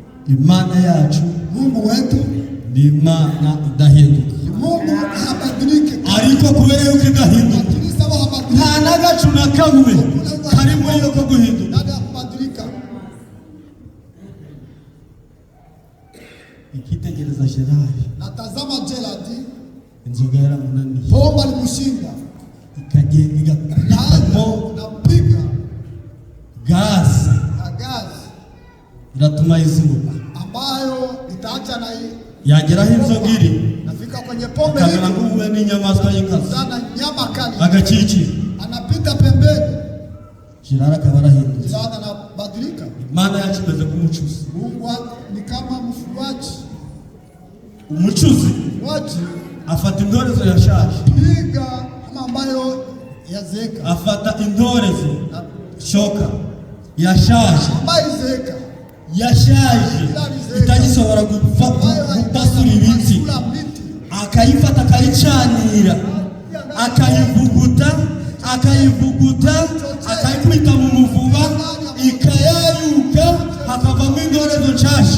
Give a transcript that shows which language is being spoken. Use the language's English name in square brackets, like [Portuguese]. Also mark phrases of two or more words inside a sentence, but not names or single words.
[Kinyarwanda] Imana yacu, [Swahili] Mungu wetu [Kinyarwanda] ni Imana idahinduka. [Swahili] Mungu habadilike, [Kinyarwanda] ariko kubera yuko idahinduka [Swahili] lakini sawa habadilike, [Kinyarwanda] nta n'agacu na kamwe karimo yo ko guhinduka. [Swahili] nada kubadilika. [Kinyarwanda] Ikitegereza Gerard, [Swahili] Natazama Gerard, [Kinyarwanda] inzoga yaramunaniye, [Swahili] pomba limushinda, [Kinyarwanda] ikagenda igakamo [Swahili] napiga [Kinyarwanda] gasi [Swahili] na gazi [Kinyarwanda] iratuma izimuka, [Swahili] ambayo itaacha na [Kinyarwanda] yageraho inzoga iri [Swahili] nafika kwenye pombe [Kinyarwanda] akamera [Swahili] hii [Kinyarwanda] nk'uwe n'inyamaswa y'inkazi [Swahili] sana, nyama kali [Kinyarwanda] agakikira, [Swahili] anapita pembeni. [Kinyarwanda] Gerard akaba arahindutse. [Swahili] Gerard anabadilika. [Kinyarwanda] Imana yacu imeze nk'umucuzi. [Swahili] Mungu ni kama mfuaji. [Kinyarwanda] Umucuzi afata intorezo yashaje, [Swahili] piga kama ambayo yazeka, [Kinyarwanda] afata intorezo shoka yashaje, [Swahili] ambayo zeka [Kinyarwanda] yashaje itagisobora gupasura ibiti, akayifata akayicanira, akayivuguta akayikubita mu muvuba, ikayayuka hakavamo intorezo nshashi.